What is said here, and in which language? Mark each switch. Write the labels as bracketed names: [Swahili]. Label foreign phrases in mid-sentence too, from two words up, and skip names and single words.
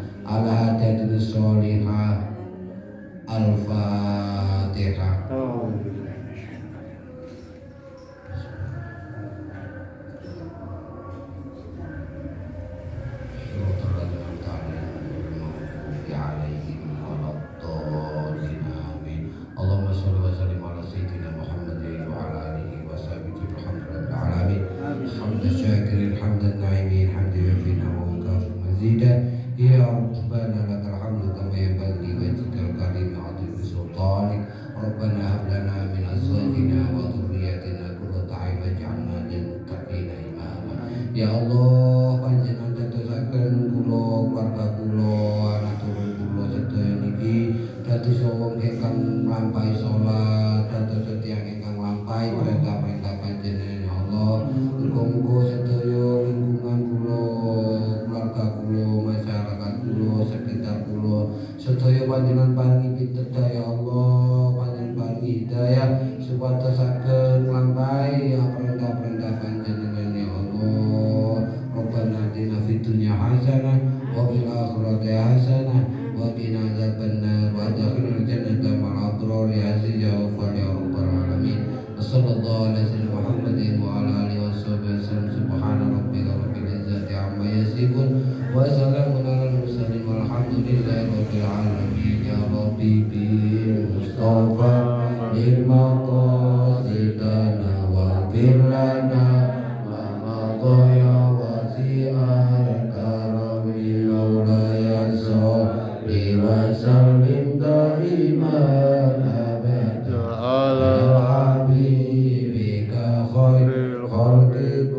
[Arabic] على حادثة صالحة. الفاتحة. اللهم صل وسلم على سيدنا محمد وعلى آله وصحبه الحمد لله العالمين. حمدا شاكرين حمدا ناعمين حمدا يوافي ومكافئ مزيده. يا ربنا لك الحمد كما ينبغي لوجهك الكريم عظيم سلطانك. ربنا هب لنا من أزواجنا وذرياتنا قرة أعين واجعلنا للمتقين إماما. يا الله, [Javanese] panjenengan dadosaken kula, keluarga kula, anak turun kula sedaya niki dados wong ingkang nglampahi salat, dados tiyang ingkang nglampahi perintah-perintah panjenengan [Arabic] يا الله. [Javanese] Muga-muga sedaya lingkungan kula, keluarga kula, masyarakat kula, sekitar kula sedaya panjenengan paringi pitutur [Arabic] يا الله, [Javanese] panjenengan paringi hidayah supados saged nglampahi perintah-perintah panjenengan [Arabic] يا الله. ربنا آتنا في الدنيا حسنة وفي الآخرة حسنة وقنا عذاب النار وأدخلنا الجنة مع الأبرار يا عزيز يا غفار يا رب العالمين. وصلى الله على سيدنا محمد وعلى آله وصحبه وسلم. سبحان ربك رب العزة عما يصفون وسلام على المرسلين والحمد لله رب العالمين. يا رب بالمصطفى بلغ مقاصدنا واغفر لنا ما مضى يا واسع الكرم مولاي صل وسلم دائما أبدا على حبيبك خير الخلق